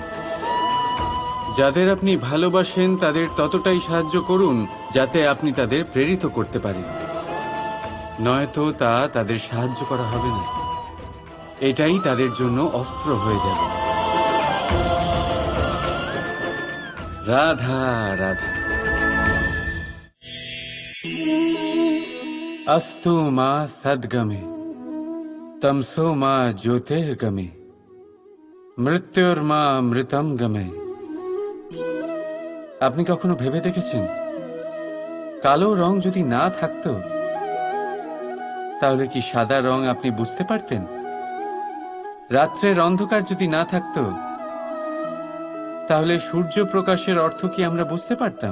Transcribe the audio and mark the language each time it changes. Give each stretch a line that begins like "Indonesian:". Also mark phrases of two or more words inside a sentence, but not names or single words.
Bangla: যাদের আপনি ভালোবাসেন তাদের ততটাই সাহায্য করুন যাতে আপনি তাদের প্রেরিত করতে পারেন, নয়তো তা তাদের সাহায্য করা হবে না। এটাই তাদের জন্য অস্ত্র হয়ে যাবে। রাধা রাধা।
Sanskrit: अस्तु मां सद्गमे तमसो मां ज्योतिर्गमे মৃত্যুর্মা মৃতম গমে।
Bangla: আপনি কখনো ভেবে দেখেছেন কালো রং যদি না থাকতো তাহলে কি সাদা রং আপনি বুঝতে পারতেন? রাত্রের অন্ধকার যদি না থাকতো তাহলে সূর্য প্রকাশের অর্থ কি আমরা বুঝতে পারতাম?